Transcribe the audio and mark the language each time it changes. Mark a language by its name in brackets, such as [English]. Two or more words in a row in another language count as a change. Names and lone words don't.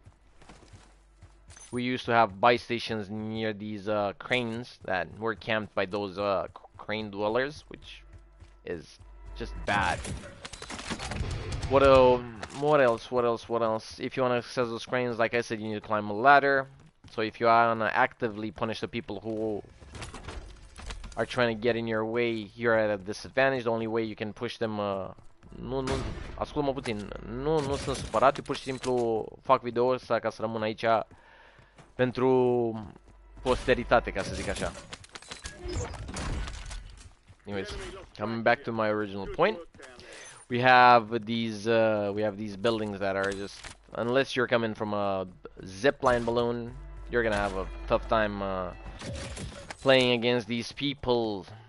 [English] We used to have buy stations near these cranes that were camped by those crane dwellers, which is just bad. What else? If you want to access those cranes, like I said, you need to climb a ladder. So if you want to actively punish the people who are trying to get in your way, you're at a disadvantage. The only way you can push them... [Romanian] ascultă-mă puțin. Nu sunt supărat, eu pur și simplu fac video ăsta ca să rămân aici pentru posteritate, ca să zic așa. [English] Anyways, coming back to my original point, we have these buildings that are just, unless you're coming from a zipline balloon, you're gonna have a tough time playing against these people.